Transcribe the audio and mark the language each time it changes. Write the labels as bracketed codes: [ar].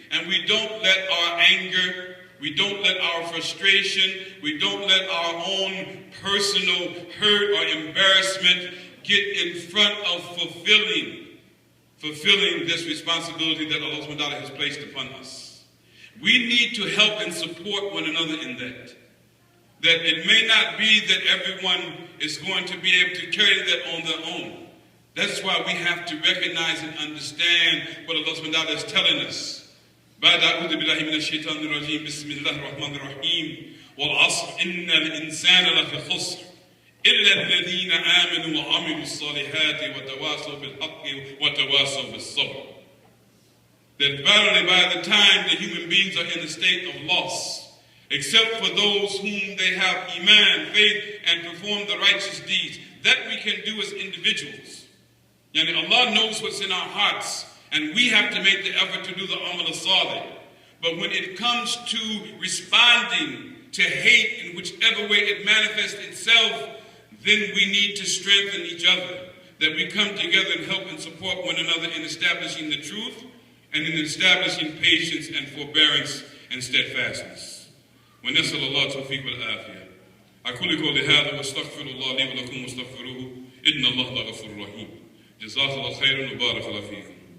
[en] And we don't let our anger, we don't let our frustration, we don't let our own personal hurt or embarrassment get in front of fulfilling this responsibility that Allah subhanahu wa ta'ala has placed upon us. We need to help and support one another in that. That it may not be that everyone is going to be able to carry that on their own. That's why we have to recognize and understand what Allah subhanahu wa ta'ala is telling us. [ar] بعد أعوذ بالله من الشيطان الرجيم بسم الله الرحمن الرحيم والعصر إن الإنسان لفي خسر إلا الذين آمنوا وعملوا الصالحات وتواصوا بالحق وتواصوا بالصبر. [en] That verily by the time the human beings are in a state of loss, except for those whom they have iman, faith, and perform the righteous deeds, that we can do as individuals. Yani Allah knows what's in our hearts, and we have to make the effort to do the amal as-salih. But when it comes to responding to hate in whichever way it manifests itself, then we need to strengthen each other. That we come together and help and support one another in establishing the truth and in establishing patience and forbearance and steadfastness. [ar] ونسأل الله التوفيق والعافية. أقول قولي هذا واستغفر الله لي ولكم واستغفروه إن الله لغفور رحيم. جزاك الله خيرا وبارك الله فيكم.